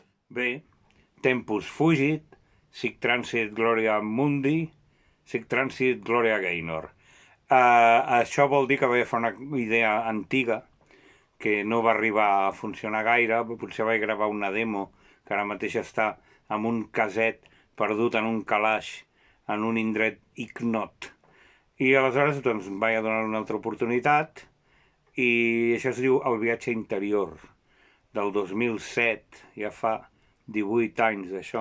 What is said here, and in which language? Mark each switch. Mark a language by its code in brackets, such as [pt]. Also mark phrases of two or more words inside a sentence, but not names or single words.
[ca] Bé, [la] tempus fugit, sic transit gloria mundi, sic transit gloria gaynor. [ca] Això vol dir que vaig fer una idea antiga que no va arribar a funcionar gaire. Potser vaig gravar una demo que ara mateix està en un caset perdut en un calaix en un indret ignot. I aleshores doncs vaig donar una altra oportunitat i això es diu El viatge interior, del 2007, ja fa 18 anys d'això.